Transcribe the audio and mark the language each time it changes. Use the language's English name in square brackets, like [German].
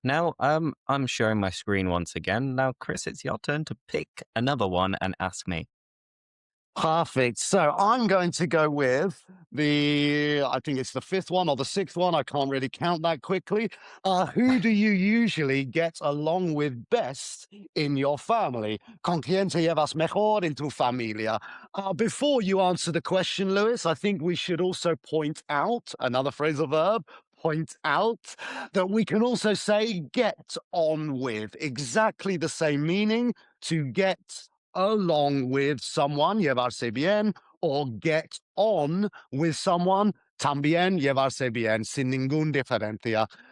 [English] Now, I'm sharing my screen once again. Now, Chris, it's your turn to pick another one and ask me. Perfect. So I'm going to go with I think it's the fifth one or the sixth one. I can't really count that quickly. Who do you usually get along with best in your family? [Spanish] ¿Con quién te llevas mejor en tu familia? [English] Before you answer the question, Lewis, I think we should also point out another phrasal verb. Point out that we can also say get on with, exactly the same meaning, to get along with someone, [Spanish] llevarse bien, [English] or get on with someone, [Spanish] también llevarse bien, sin ningún diferencia.